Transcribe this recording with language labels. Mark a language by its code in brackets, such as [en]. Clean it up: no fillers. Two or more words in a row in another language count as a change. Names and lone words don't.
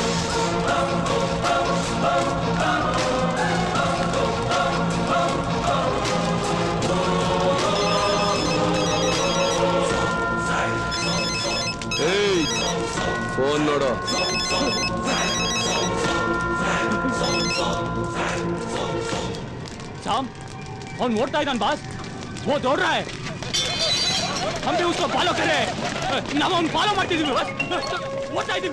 [kn] ಫೋನ್ ನೋಡು. साम, ಅವ್ನು ಓಡ್ತಾ ಇದ್ದಾನೆ ಬಾಸ್. [hi] वो दौड़ रहा है, हम भी उसको फॉलो करें. [kn] ನಾವು ಅವ್ನು ಫಾಲೋ ಮಾಡ್ತಿದ್ದೀವಿ ಬಾಸ್, ಓಡ್ತಾ ಇದ್ದೀವಿ.